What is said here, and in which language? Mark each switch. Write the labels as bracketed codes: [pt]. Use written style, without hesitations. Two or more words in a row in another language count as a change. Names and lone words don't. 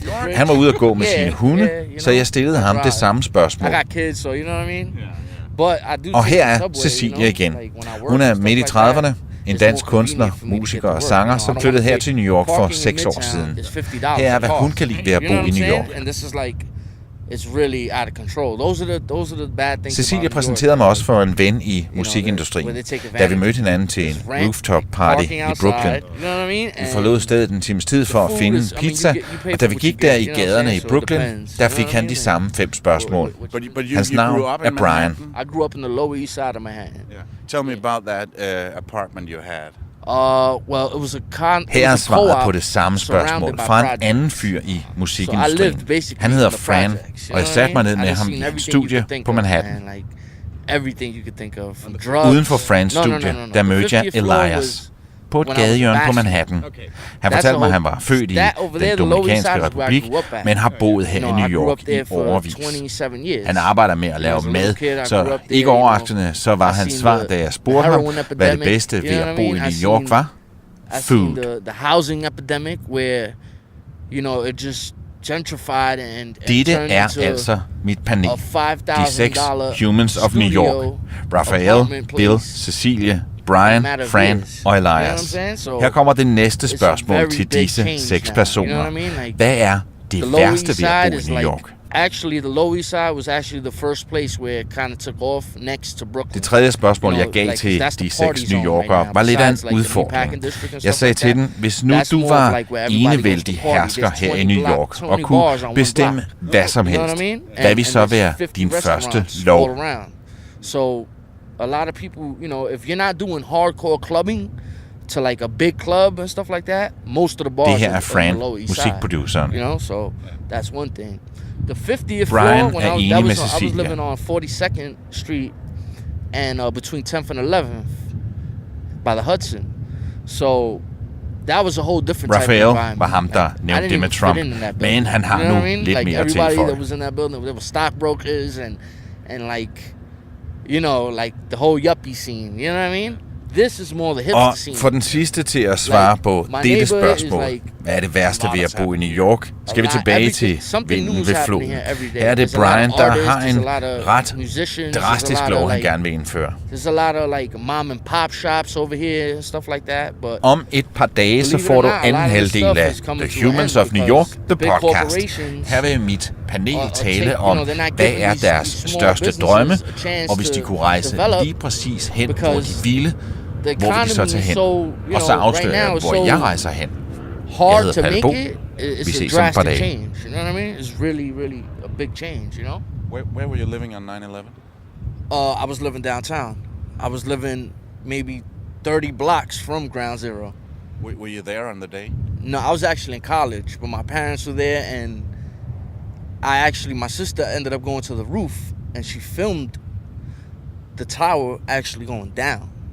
[da] Han var ude at gå med sine hunde, så jeg stillede ham det samme spørgsmål. Og her er Cecilia igen. Hun er midt i 30'erne. En dansk kunstner, musiker og sanger, som flyttede her til New York for 6 år siden. Her er, hvad hun kan lide ved at bo i New York. [en] it's really out of control. Those are the bad things. [da] Cecilie præsenterede mig også for en ven i musikindustrien, da vi mødte hinanden til en [en] rooftop party [da] i Brooklyn. Vi forlod stedet en times tid for at finde en pizza, og da vi gik der i gaderne i Brooklyn, der fik han de samme 5 spørgsmål. Hans navn er Brian. [en] I grew up in the Lower East Side of Manhattan. Tell me about that apartment you had. Well, it was a [da] Her er svaret på det samme spørgsmål fra en anden fyr i musikindustrien. Han hedder Fran, og jeg satte mig ned med ham i et studie på Manhattan. Uden for Frans studie, der mødte jeg Elias på et gadehjørne på Manhattan. Han fortalte mig, at han var født i den Dominikanske Republik, men har boet her i New York i årevis. Han arbejder med at lave mad, så ikke overraskende, så var hans svar, da jeg spurgte ham, hvad det bedste ved at bo i New York var. [en] Food. The housing epidemic, where, it just gentrified and [da] dette er altså mit panel. De 6 Humans of New York. Raphael, Bill, Cecilie, Brian, Fran og Elias. Her kommer det næste spørgsmål til disse 6 personer. Hvad er det værste ved at bo i New York? [en] Actually, the Lower East Side was actually the first place where it kind of took off next to Brooklyn. [da] Det tredje spørgsmål, jeg gav til de 6 New Yorkere, var lidt af en udfordring. Jeg sagde til den, hvis nu du var enevældig hersker her i New York og kunne bestemme hvad som helst, hvad vil så være din første lov? [en] So a lot of people, if you're not doing hardcore clubbing to like a big club and stuff like that, most of the bars [da] det her er [en] are Fran, on the Lower East Side. [da] musikproduceren. [en] So that's one thing. The 50th Brian floor, [da] er enig med [en] I was Cecilie. living on 42nd Street and between 10th and 11th by the Hudson. So that was a whole different type of environment. [da] Raphael var ham, der nævnte det med Trump, men han har nu lidt mere til for. [en] Everybody that was in that building, there were stockbrokers and like, like the whole yuppie scene, you know what I mean? This is more the hipster scene. [da] Og for den sidste til at svare på dette spørgsmål, hvad er det værste ved at bo i New York? Skal vi tilbage til vinden ved floden. Her er det Brian, der har en ret drastisk lov, han gerne vil indføre. [en] There's a lot of like mom and pop shops over here and stuff like that. But [da] om et par dage, så får du anden halvdel af The Humans of New York, [en] the podcast. [da] Her vil mit panel tale om, hvad er deres største drømme, og hvis de kunne rejse lige præcis hen, hvor de ville, hvor vil de så tage hen? Og så afslører jeg, hvor jeg rejser hen. Jeg hedder Palle Bo. Vi ses om et par dage. [en] You know what I mean? It's really, really a big change, Where were you living on 9/11? I was living downtown. I was living maybe 30 blocks from Ground Zero. Were you there on the day? No, I was actually in college, but my parents were there, and my sister ended up going to the roof, and she filmed the tower actually going down.